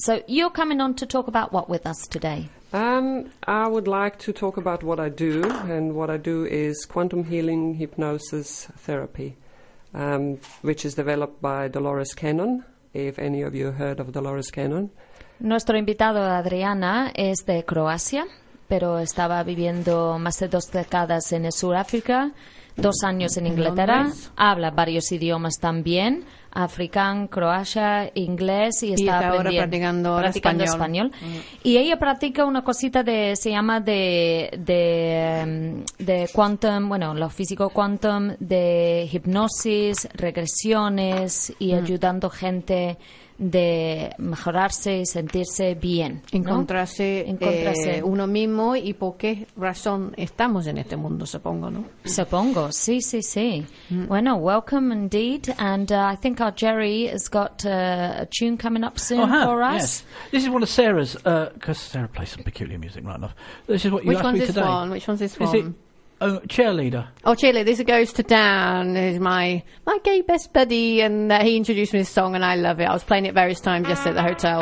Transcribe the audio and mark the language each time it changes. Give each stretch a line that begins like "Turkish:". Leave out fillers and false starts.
English: So you're coming on to talk about what with us today? I would like to talk about what I do. And what I do is quantum healing hypnosis therapy. Which is developed by Dolores Cannon, if any of you heard of Dolores Cannon.
Spanish: Nuestro invitado Adriana es de Croacia, pero estaba viviendo más de dos décadas en Sudáfrica, 2 años en Inglaterra. Habla varios idiomas también, africán, croata, inglés y está practicando español. Y ella practica una cosita de se llama de quantum, bueno, lo físico quantum, de hipnosis, regresiones y ayudando gente de mejorarse y sentirse bien. Encontrarse, ¿no? Encontrarse uno mismo y por qué razón estamos en este mundo, supongo, ¿no? Supongo, sí, sí, sí. Mm. Bueno,
English: welcome indeed. And I think our Jerry has got a tune coming up soon for us. Yes. This is one of Sarah's, because Sarah plays some peculiar music right now. This is what you asked me today. Which one's this one? Cheerleader. Oh, cheerleader. This goes to Dan, who's my gay best buddy, and he introduced me to this song, and I love it. I was playing it various times just at the hotel.